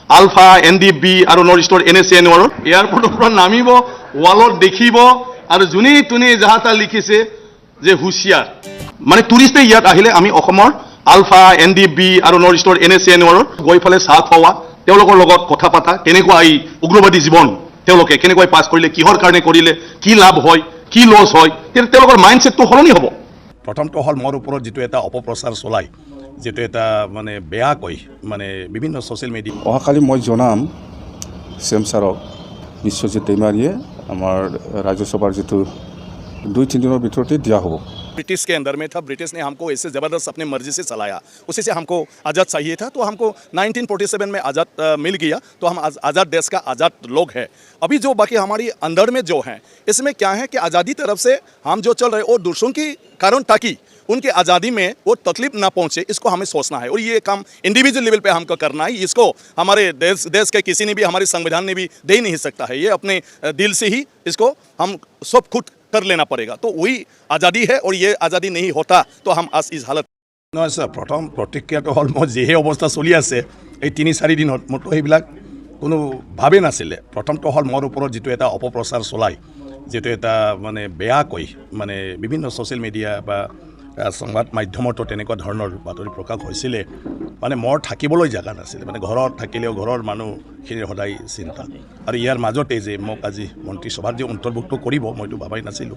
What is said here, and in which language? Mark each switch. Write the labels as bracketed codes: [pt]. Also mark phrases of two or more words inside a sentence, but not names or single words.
[as] আলফা NDB আৰু নৰ্থ ইষ্টৰ NSCN এয়াৰপৰ্টৰ পৰা নামিব ৱালত দেখিব আৰু যোনে তোনে যাহাতা লিখিছে যে হুঁচিয়াৰ মানে টুৰিষ্টে ইয়াত আহিলে আমি অসমৰ আলফা NDB আৰু নৰ্থ ইষ্টৰ NSCN গৈ ফালে চাহ খোৱা তেওঁলোকৰ লগত কথা পাতা কেনেকুৱা এই উগ্ৰবাদী জীৱন তেওঁলোকে কেনেকৈ পাছ কৰিলে কিহৰ কাৰণে কৰিলে কি লাভ হয় কি লছ হয় তেওঁলোকৰ মাইণ্ডছেটটো সলনি হ'ব। প্ৰথমটো হ'ল মোৰ ওপৰত যিটো এটা অপপ্ৰচাৰ চলায় যেটো এটা মানে বেয়া কয় মানে বিভিন্ন সোশ্যাল মিডিয়া অহাকালি মই জনাম CM ছাৰক বিশ্বজিৎ দৈমাৰীয়ে আমাৰ ৰাজ্যসভাৰ যেটো 2-3 দিনৰ ভিতৰতে দিয়া হ'ব। [hi] ब्रिटिश के अंदर में था, ब्रिटिश ने हमको ऐसे ज़बरदस्त अपने मर्जी से चलाया, उसी से हमको आज़ाद चाहिए था तो हमको 1947 में आज़ाद मिल गया तो हम आज़ाद देश का आज़ाद लोग हैं। अभी जो बाकी हमारी अंदर में जो हैं इसमें क्या है कि आज़ादी तरफ से हम जो चल रहे और दूसरों की कारण ताकि उनके आज़ादी में वो तकलीफ ना पहुँचे इसको हमें सोचना है और ये काम इंडिविजुअल लेवल पे हमको करना है। इसको हमारे देश के किसी ने भी हमारे संविधान ने भी दे नहीं सकता है, ये अपने दिल से ही इसको हम सब खुद कर लेना पड़ेगा तो वही आज़ादी है और ये आज़ादी नहीं होता तो हम आज इस हालत [as] নহয় স্যার প্রথম প্রতিক্রিয়াটো হল মই যেহে অবস্থা চলি আছে এই 3-4 দিনত মতো সেইবিলাক কোনো ভাবে নাছিলে। প্ৰথমটো হল মোৰ ওপৰত যেটো এটা অপপ্ৰচাৰ চলায় যেটো এটা মানে বেয়া কয় মানে বিভিন্ন সোশ্যাল মিডিয়া বা সংবাদ মাধ্যমতো তেনেকুৱা ধৰণৰ বাতৰি প্ৰকাশ হৈছিলে মানে মোৰ থাকিবলৈ জাগা নাছিল মানে ঘৰত থাকিলেও ঘৰৰ মানুহখিনিৰ সদায় চিন্তা আৰু ইয়াৰ মাজতে যে মোক আজি মন্ত্ৰীসভাত যে অন্তৰ্ভুক্ত কৰিব মইতো ভাবাই নাছিলোঁ।